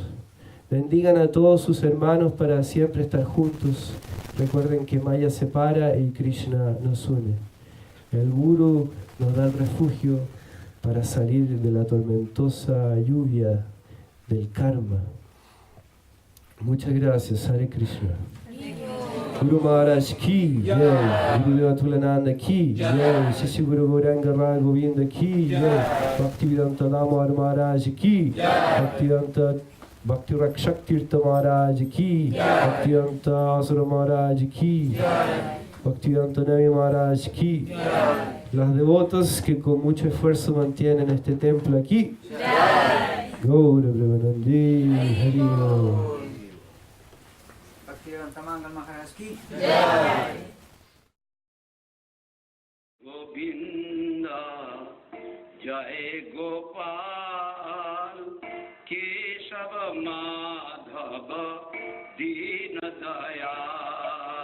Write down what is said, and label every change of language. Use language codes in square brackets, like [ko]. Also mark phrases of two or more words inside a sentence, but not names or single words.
[es] Bendigan a todos sus hermanos para siempre estar juntos. Recuerden que Maya separa y Krishna nos une. El Guru nos da el refugio para salir de la tormentosa lluvia del karma. Muchas gracias, Hare Krishna. [hi] गुरु महाराज की जय, गुरुदेव तुलानंद की जय, शिशि गुरु गौरांग राय गोविंद की जय, भक्तिवेदांत दामोदर महाराज की, भक्ति रक्षक तीर्थ महाराज की, भक्तिवेदांत असुर महाराज की, भक्तिवेदांत नवी महाराज की. [es] Las devotas que con mucho esfuerzo mantienen este templo aquí. Gaura Premanandi Hari Om. [hi] गोविंद जय गोपाल केशव माधव दीन दयाल